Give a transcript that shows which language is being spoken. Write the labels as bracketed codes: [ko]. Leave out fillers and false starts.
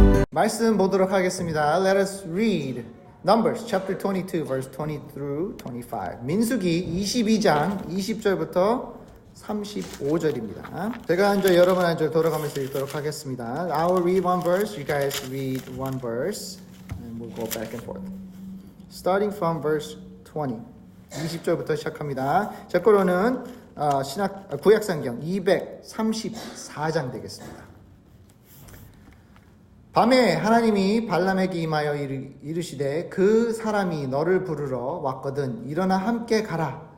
[ko] 말씀 보도록 하겠습니다. [en] Let us read Numbers chapter 22 verse 20 through 25. [ko] 민수기 22장 20절부터 35절입니다. 제가 한 절 여러분 한 절 돌아가면서 읽도록 하겠습니다. [en] I will read one verse, you guys read one verse, and we'll go back and forth. Starting from verse 20. [ko] 20절부터 시작합니다. 제 거로는 구약성경 234장 되겠습니다. 밤에 하나님이 발람에게 임하여 이르시되 그 사람이 너를 부르러 왔거든 일어나 함께 가라.